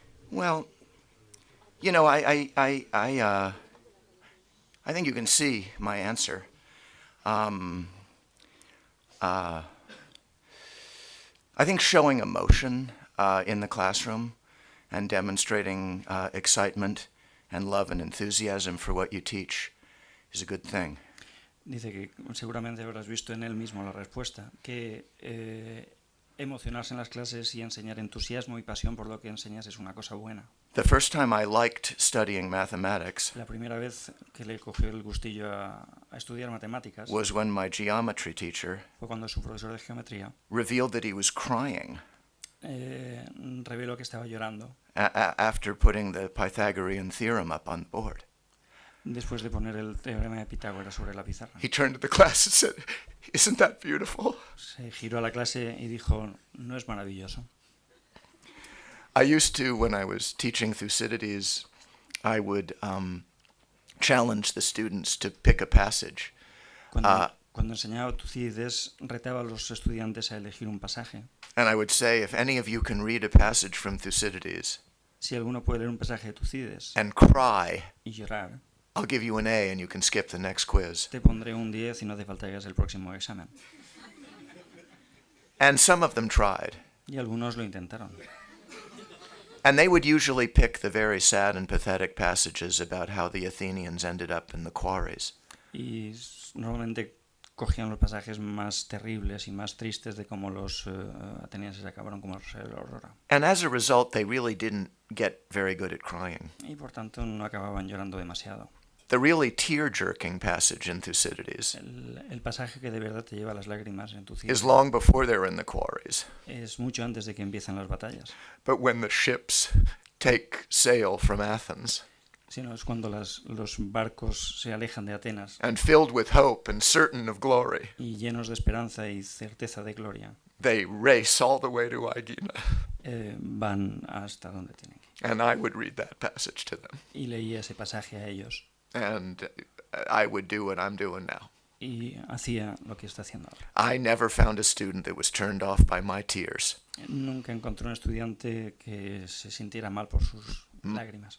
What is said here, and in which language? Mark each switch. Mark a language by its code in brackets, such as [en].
[en] Well, you know, I think you can see my answer. I think showing emotion in the classroom and demonstrating excitement and love and enthusiasm for what you teach is a good thing. [es] Dice que seguramente habrás visto en él mismo la respuesta, que emocionarse en las clases y enseñar entusiasmo y pasión por lo que enseñas es una cosa buena. [en] The first time I liked studying mathematics [es] La primera vez que le cogió el gustillo a estudiar matemáticas [en] was when my geometry teacher [es] fue cuando su profesor de geometría [en] revealed that he was crying [es] reveló que estaba llorando [en] after putting the Pythagorean theorem up on the board. [es] después de poner el teorema de Pitágoras sobre la pizarra. [en] He turned to the class and said, "Isn't that beautiful?" [es] Se giró a la clase y dijo, ¿no es maravilloso? [en] I used to, when I was teaching Thucydides, I would challenge the students to pick a passage. [es] Cuando enseñaba Tucídides, retaba a los estudiantes a elegir un pasaje. [en] And I would say, if any of you can read a passage from Thucydides [es] Si alguno puede leer un pasaje de Tucídides [en] and cry, [es] y llorar, [en] I'll give you an A and you can skip the next quiz. [es] te pondré un 10 y no hace falta que hagas el próximo examen. [en] And some of them tried. [es] Y algunos lo intentaron. [en] And they would usually pick the very sad and pathetic passages about how the Athenians ended up in the quarries. [es] Y normalmente cogían los pasajes más terribles y más tristes de cómo los atenienses acabaron como Rosario de la Aurora. [en] And as a result, they really didn't get very good at crying. [es] Y por tanto no acababan llorando demasiado. [en] The really tear-jerking passage in Thucydides [es] El pasaje que de verdad te lleva a las lágrimas en [en] is [es] Tucídides [en] long before they're in the quarries. [es] es mucho antes de que empiecen las batallas. [en] But when the ships take sail from Athens, [es] Sino es cuando los barcos se alejan de Atenas [en] and filled with hope and certain of glory, [es] y llenos de esperanza y certeza de gloria, [en] they race all the way to Aegina. [es] van hasta donde tienen que ir. [en] And I would read that passage to them. [es] Y leía ese pasaje a ellos [en] And I would do what I'm doing now. [es] y hacía lo que está haciendo ahora. [en] I never found a student that was turned off by my tears, [es] Nunca encontré un estudiante que se sintiera mal por sus lágrimas.